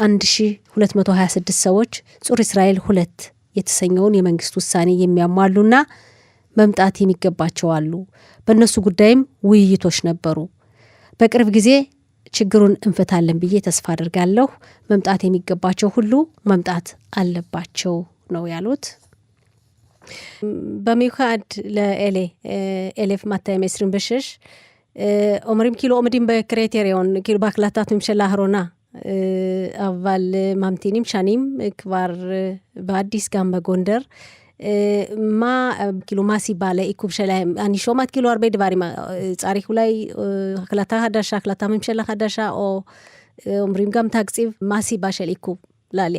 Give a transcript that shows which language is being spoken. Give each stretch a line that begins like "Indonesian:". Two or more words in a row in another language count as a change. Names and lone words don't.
Amharic: 1226 ሰዎች ጹር እስራኤል 2 የተሰኘውን የመንግስት ውሳኔ የሚያሟሉና መምጣት የሚገባቸው አሉ። በእነሱ ጉዳይም ውይይቶች ነበሩ። በቅርብ ጊዜ ችግሩን እንፈታለን ብዬ ተስፋ አድርጋለሁ። መምጣት የሚገባቸው ሁሉ መምጣት አለባቸው ነው ያሉት።
Hebrew: במיוחד לאלף 226 אומרים כאילו עומדים בקריטריון, כאילו בהחלטת ממשלה האחרונה, אבל ממתינים שנים כבר באדיס גם בגונדר. מה הסיבה לעיכוב שלהם? אני שומעת כאילו הרבה דברים, צריך אולי החלטה חדשה, החלטה ממשלה חדשה, או אומרים גם תקציב, מה הסיבה של עיכוב לעלייה?